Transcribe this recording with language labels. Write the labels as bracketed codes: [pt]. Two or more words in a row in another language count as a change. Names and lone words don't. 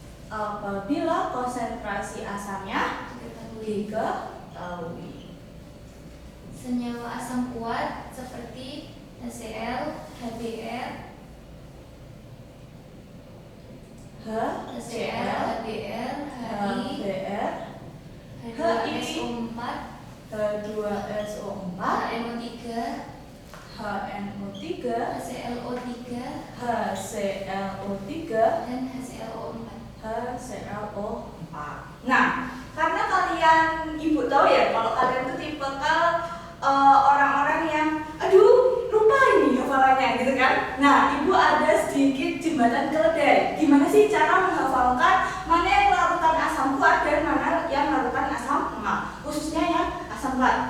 [id] apabila konsentrasi asamnya diketahui. Senyawa asam kuat seperti HCl, HBr, HCl, HBr, HBr, H2SO4, H2SO4, HNO3, HNO3, HClO3, HClO3, dan HClO4. HClO4. Nah, karena kalian ibu tahu ya kalau kalian tuh tipikal orang-orang yang aduh lupa ini hafalannya gitu kan. Nah, ibu ada sedikit jembatan keledai. Gimana sih cara menghafalkan mana yang larutan asam kuat dan mana yang larutan asam lemah, khususnya yang asam kuat.